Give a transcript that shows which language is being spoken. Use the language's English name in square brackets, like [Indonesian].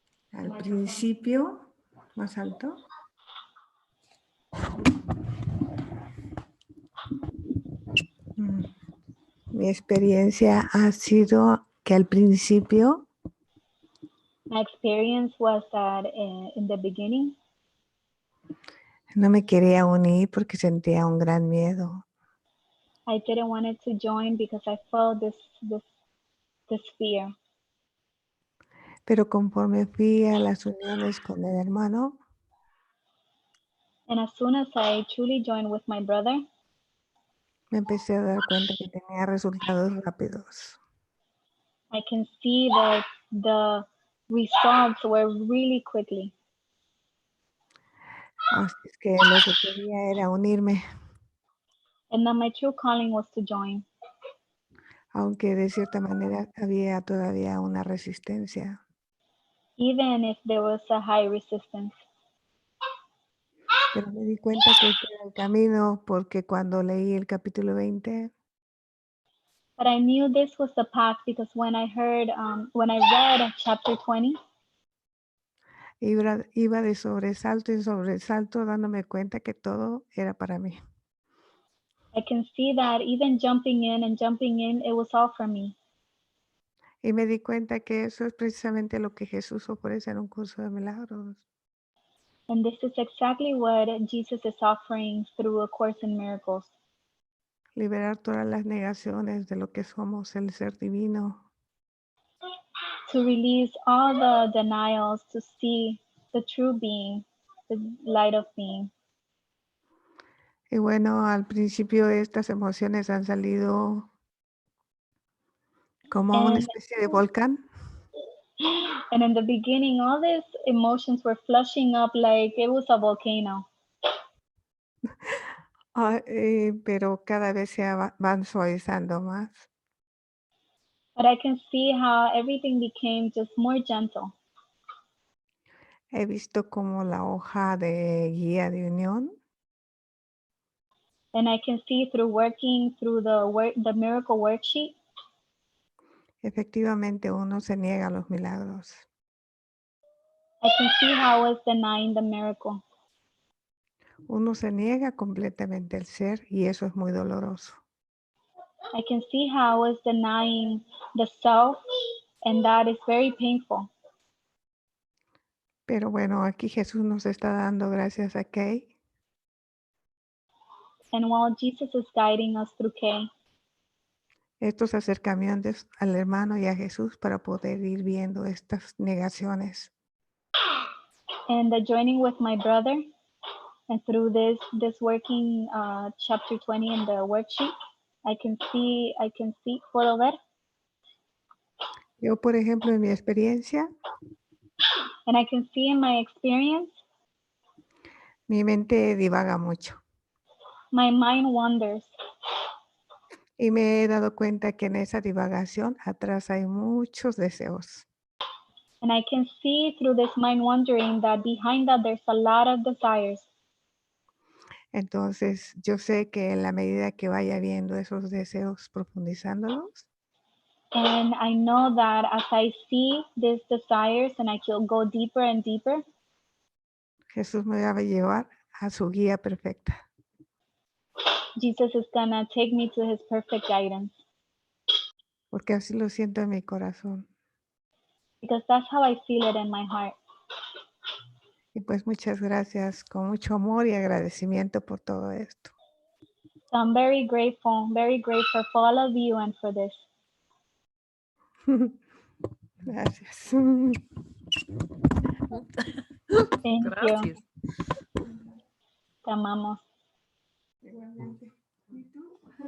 [Spanish] que al principio, más alto, mi experiencia ha sido que al principio [English] my experience was that in the beginning, [Spanish] no me quería unir porque sentía un gran miedo. [English] I didn't want it to join because I felt this fear. [Spanish] Pero conforme fui a las uniones con el hermano, [English] And as soon as I truly joined with my brother, [Spanish] me empecé a dar cuenta que tenía resultados rápidos. [English] I can see that the results were really quickly. [Spanish] Así es que lo que quería era unirme, [English] And that my true calling was to join, [Spanish] aunque de cierta manera había todavía una resistencia. [English] even if there was a high resistance. [Spanish] Pero me di cuenta que ese era el camino porque cuando leí el capítulo 20, [English] But I knew this was the path because when I read chapter 20, [Spanish] iba de sobresalto en sobresalto dándome cuenta que todo era para mí. [English] I can see that even jumping in, it was all for me. [Spanish] Y me di cuenta que eso es precisamente lo que Jesús ofrece en un curso de milagros. [English] And this is exactly what Jesus is offering through A Course in Miracles. [Spanish] Liberar todas las negaciones de lo que somos, el ser divino. [English] To release all the denials, to see the true being, the light of being. [Spanish] Y bueno, al principio estas emociones han salido como una [English] And, [Spanish] especie de volcán. [English] and in the beginning, all these emotions were flushing up like it was a volcano. [Spanish] Pero cada vez van suavizando más. [English] But I can see how everything became just more gentle. [Spanish] He visto como la hoja de guía de Unión [English] And I can see through working through the miracle worksheet, [Spanish] efectivamente uno se niega a los milagros. [English] I can see how I was denying the miracle. [Spanish] Uno se niega completamente el ser y eso es muy doloroso. [English] I can see how I was denying the self, and that is very painful. [Spanish] Pero bueno, aquí Jesús nos está dando gracias a Kay. [English] And while Jesus is guiding us through Kay, [Spanish] Estos acercamientos al hermano y a Jesús para poder ir viendo estas negaciones. [English] and the joining with my brother, and through this working chapter 20 in the worksheet, I can see, [Spanish] ¿puedo ver? Yo, por ejemplo, en mi experiencia, [English] And I can see in my experience, [Spanish] mi mente divaga mucho. [English] my mind wanders. [Spanish] Y me he dado cuenta que en esa divagación atrás hay muchos deseos. [English] And I can see through this mind wandering that behind that there's a lot of desires. [Spanish] Entonces, yo sé que en la medida que vaya viendo esos deseos, profundizándolos, [English] And I know that as I see these desires and I can go deeper and deeper, [Spanish] Jesús me va a llevar a su guía perfecta. [English] Jesus is gonna take me to his perfect guidance. [Spanish] Porque así lo siento en mi corazón. [English] Because that's how I feel it in my heart. [Spanish] Y pues muchas gracias, con mucho amor y agradecimiento por todo esto. [English] So I'm very grateful for all of you and for this. [Spanish] Gracias. [English] Thank [Spanish] Gracias. [English] you. [Spanish] Te amamos. Igualmente. ¿Y tú?